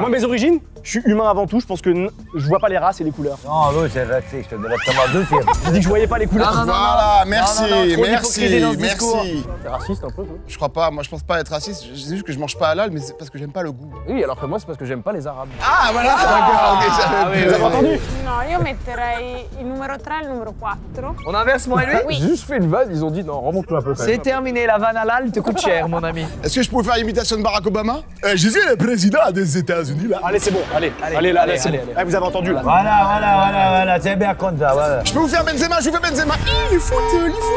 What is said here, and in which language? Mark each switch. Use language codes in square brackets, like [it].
[fr] Moi, mes origines, je suis humain avant tout, je pense que je vois pas les races et les couleurs. Non, lui, c'est raciste, directement deuxième. J'ai dit que je voyais pas les couleurs. Voilà, merci, trop d'hypocrisie dans ce discours. merci. T'es raciste un peu, toi? Je crois pas, moi je pense pas être raciste, je dis juste que je mange pas halal, mais c'est parce que j'aime pas le goût. Oui, alors que moi, c'est parce que j'aime pas les Arabes. Ah voilà, d'accord, ok, Vous avez entendu? [it] No, io metterei il numero 3 e il numero 4. [fr] On inverse, moi et lui? Oui. J'ai juste fait une vanne, ils ont dit non, remonte-toi un peu quand même. C'est terminé, la vanne halal te coûte cher, mon ami. Est-ce que je pouvais faire l'imitation de Barack Obama? Je suis le président des États-Unis là. Allez, c'est bon, allez, c'est bon. Ah, vous avez entendu là. Voilà, c'est bien comme ça, voilà. Je peux vous faire Benzema, je vous fais Benzema. Il est foutu.